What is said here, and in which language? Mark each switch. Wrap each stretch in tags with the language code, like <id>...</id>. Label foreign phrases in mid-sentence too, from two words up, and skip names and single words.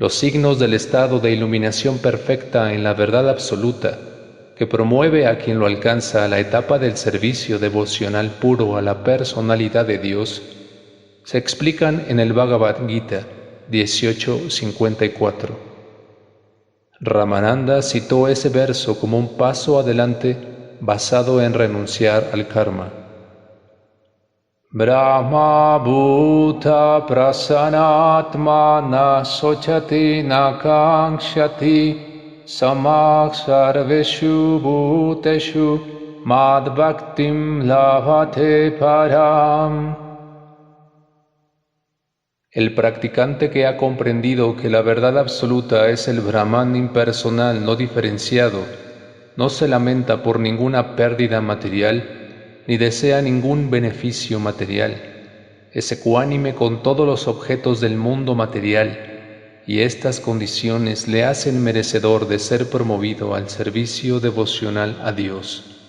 <es>los signos del estado de iluminación perfecta en la verdad absoluta, que promueve a quien lo alcanza a la etapa del servicio devocional puro a la personalidad de Dios, se explican en el Bhagavad Gita 18:54. Ramananda citó ese verso como un paso adelante basado en renunciar al karma.</es> <sa>Brahma bhuta prasanatmana sochati nakangshati samak sarveshu bhuteshu madbhaktim labhate param.</sa> <es>El practicante que ha comprendido que la verdad absoluta es el Brahman impersonal no diferenciado, no se lamenta por ninguna pérdida material, ni desea ningún beneficio material. Es ecuánime con todos los objetos del mundo material, y estas condiciones le hacen merecedor de ser promovido al servicio devocional a Dios.</es>